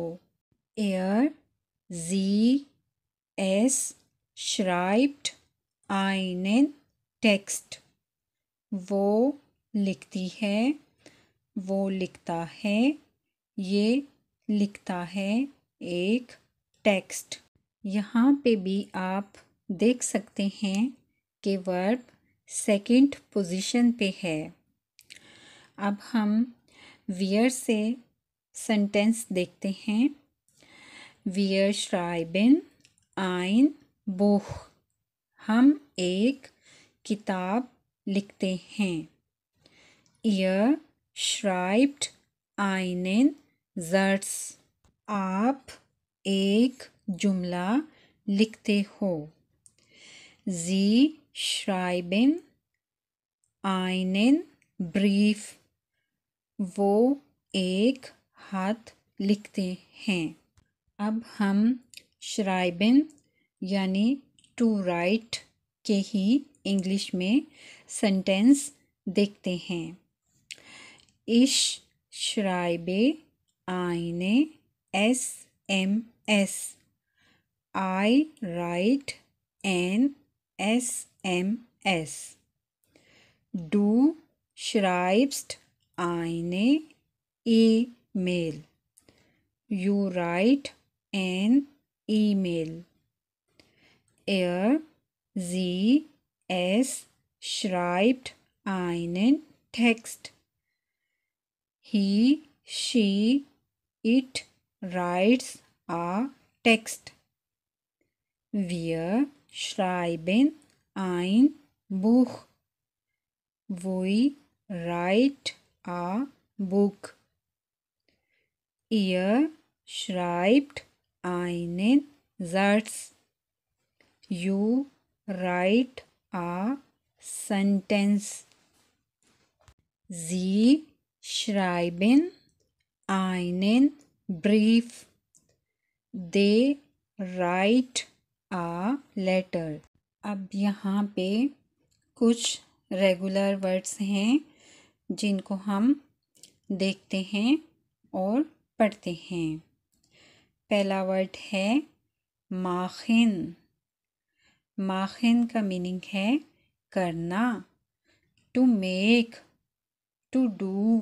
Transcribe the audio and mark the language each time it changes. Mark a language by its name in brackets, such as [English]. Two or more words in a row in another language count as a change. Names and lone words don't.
[German] Er, sie, es schreibt einen Text. [Hindi] वो लिखती है, वो लिखता है, ये लिखता है एक टेक्स्ट. यहाँ पे भी आप देख सकते हैं कि वर्ब [English] second position [Hindi] पे है. अब हम wir से सेंटेंस देखते हैं. [German] Wir schreiben ein Buch. [Hindi] हम एक किताब लिखते हैं. [German] Ihr schreibt einen Satz. [Hindi] आप एक जुमला लिखते हो. [German] Sie schreiben einen Brief. [Hindi] वो एक खत लिखते हैं. अब हम schreiben यानी [English] to write [Hindi] के ही इंग्लिश में सेंटेंस देखते हैं. [German] Ich schreibe eine SMS. [English] I write an SMS. [German] Du schreibst eine E-Mail. [English] You write an email. [German] Er, sie, es schreibt einen Text. [English] He, she, it writes a text. [German] Wir schreiben ein Buch. [English] We write a book. [German] Ihr schreibt einen Satz. [English] You write a sentence. [German] Sie schreiben einen brief. [English] They write a letter. [Hindi] अब यहाँ पे कुछ [English] regular words [Hindi] हैं जिनको हम देखते हैं और पढ़ते हैं। पहला वर्ड है माखिन। माखिन का मीनिंग है करना, [English] to make, to do.